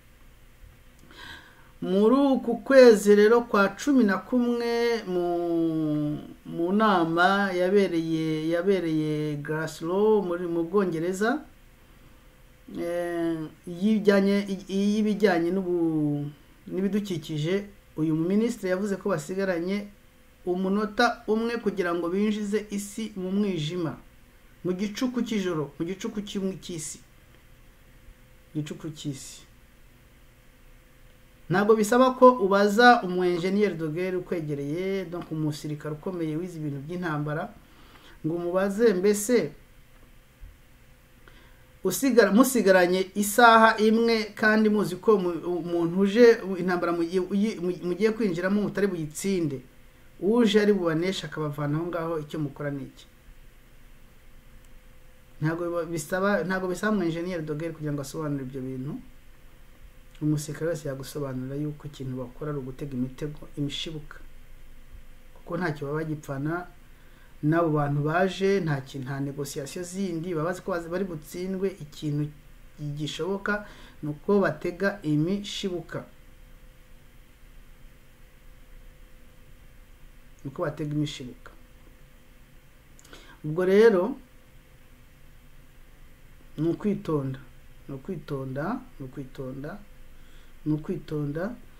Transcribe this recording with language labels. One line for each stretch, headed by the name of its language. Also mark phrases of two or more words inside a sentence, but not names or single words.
Kinyarwanda: Muri uku kwezi rero kwa 11 mu nama yabereye Glasgow mu Bwongereza, y'ibijyanye n'ibidukikije, uyu minisitiri yavuze ko basigaranye umunota umwe kugira ngo binjize isi mu mwijima, mu gicuku cy'ijoro, mu gicuku cy'isi. Ntabwo bisaba ko ubaza umu-
French: engineer de guerre
Kinyarwanda: ukwegereye, donc umusirikare ukomeye wize ibintu by'intambara, ngo umubaze mbese musigaranye isaha imwe kandi muzi ko umuntu uje intambara mugiye kwinjiramo mutari buyitsinde, uje ari bubanesha akabavana aho ngaho, icyo mukora niki? Ntabwo bisaba umu-
French: engineer de guerre
Kinyarwanda: kugira ngo asobanure ibyo bintu. Umusirikare wese yagusobanurira yuko ikintu bakora ari ugutega imishibuka, kuko ntacyo baba bagipfana n'abo bantu baje, nta negociation zindi, babazi ko bari butsindwe. Ikintu gishoboka nuko batega imishibuka, ubwo rero ni ukwitonda.